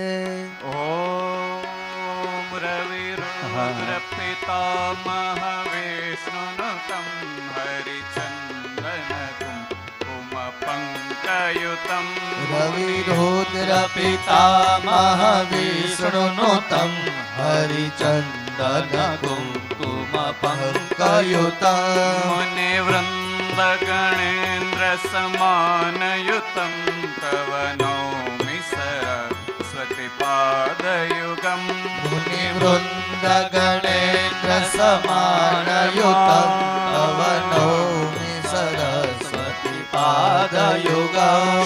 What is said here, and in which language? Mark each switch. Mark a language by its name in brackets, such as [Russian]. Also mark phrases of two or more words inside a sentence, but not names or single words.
[Sanskrit] ॐ रविरुद्रपितामह विष्णुनुतं हरिचन्दनकुं कुमपङ्कयुतं रविरुद्र पितामह विष्णुनुतम हरिचंदन कुमकुम पंकयुतम मुनिवृन्दगणेन्द्रसमानयुतं तव नौमि सरस्वतीपादयुगम् मुनिवृन्दगणेन्द्र समानयुतं तव नौमि सरस्वती पादयुगम्